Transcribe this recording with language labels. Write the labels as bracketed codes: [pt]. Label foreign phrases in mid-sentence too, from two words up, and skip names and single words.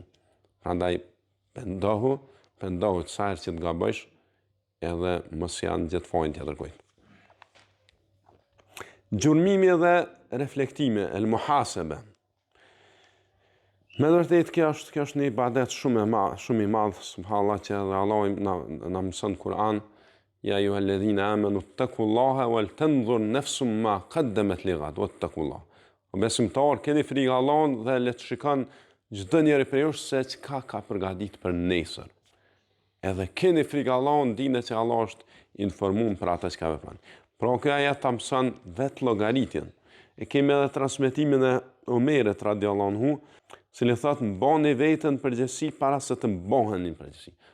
[sq] Prandaj pendohu të sa herë që të gabësh, edhe mos janë gjithë fajin tjetër kujt. Gjurmimi dhe reflektimi, el muhasebe. Me vërtet kjo është një ibadet shumë i madh, subhanallahu, që edhe Allah na mëson Kur'an, [ar] يا أيها الذين آمنوا اتقوا الله ولتنظر نفس ما قدمت لغد واتقوا الله. [sq] O besimtar, keni frikë Allahun dhe le të shikon çdo njeri prej jush se çka ka përgatitur për nesër. Edhe keni frikë Allahun, dini që Allah është informuar për ata që ka vepron. Pra kjo ajet ta mëson vetë llogaritjen. E kemi edhe transmetimin e Omerit [ar] رضي الله عنه, [sq] se li thotë mbani veten përgjegjësi para se të mboheni përgjegjësi.